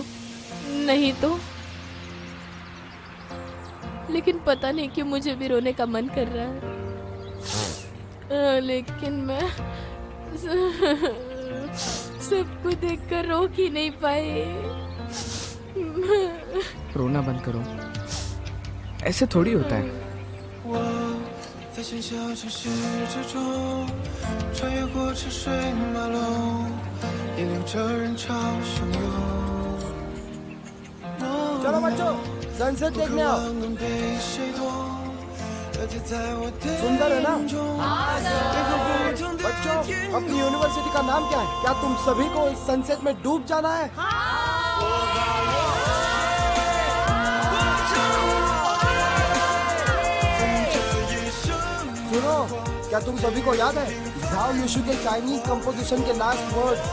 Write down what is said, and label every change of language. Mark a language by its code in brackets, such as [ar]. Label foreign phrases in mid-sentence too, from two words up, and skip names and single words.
[hi] नहीं तो, लेकिन पता नहीं क्यों मुझे भी रोने का मन कर रहा है। लेकिन मैं सबको देखकर रोक ही नहीं पाई। रोना बंद करो, ऐसे थोड़ी होता है। [zh] 在喧嚣城市之中，穿越过车水马龙，引领着人潮汹涌。 [hi] चलो बच्चों, सनसेट देखने आओ। [zh] 能被谁懂？而且在我的 [hi] सुंदर है ना? [zh] 眼中，一个不同的 [hi] बच्चों, [zh] 天 [hi] अपनी [zh] 空。 [hi] यूनिवर्सिटी का नाम क्या है? क्या तुम सभी को इस सनसेट में डूब जाना है? सुनो, क्या तुम सभी को याद है झाओ युशु के [en] Chinese composition [hi] के [en] last words?